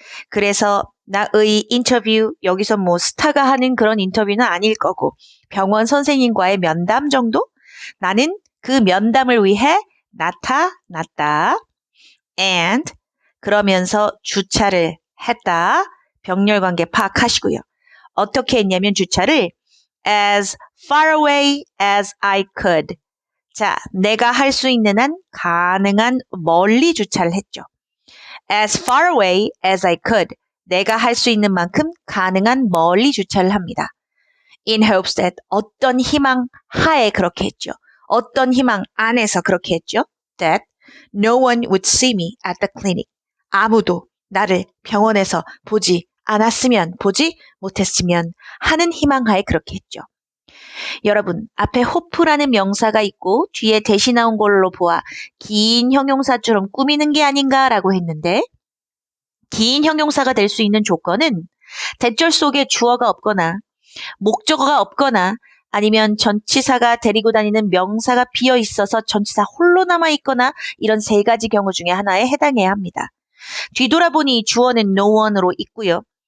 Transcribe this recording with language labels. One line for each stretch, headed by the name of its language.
Korean: 그래서 나의 인터뷰, 여기서 뭐 스타가 하는 그런 인터뷰는 아닐 거고 병원 선생님과의 면담 정도? 나는 그 면담을 위해 나타났다. and 그러면서 주차를 했다. 병렬관계 파악하시고요.
English: 어떻게 했냐면 주차를 as far away as I could.
Korean: 자, 내가 할 수 있는 한 가능한 멀리 주차를 했죠.
English: as far away as I could.
Korean: 내가 할 수 있는 만큼 가능한 멀리 주차를 합니다. in hopes that 어떤 희망 하에 그렇게 했죠. 어떤 희망 안에서 그렇게 했죠.
English: that no one would see me at the clinic.
Korean: 아무도 나를 병원에서 보지 않았으면, 보지 못했으면 하는 희망하에 그렇게 했죠. 여러분, 앞에 hope라는 명사가 있고 뒤에 대시 나온 걸로 보아 긴 형용사처럼 꾸미는 게 아닌가라고 했는데 긴 형용사가 될 수 있는 조건은 대절 속에 주어가 없거나 목적어가 없거나 아니면 전치사가 데리고 다니는 명사가 비어 있어서 전치사 홀로 남아있거나 이런 세 가지 경우 중에 하나에 해당해야 합니다. 뒤돌아보니 주어는 no one으로 있고요.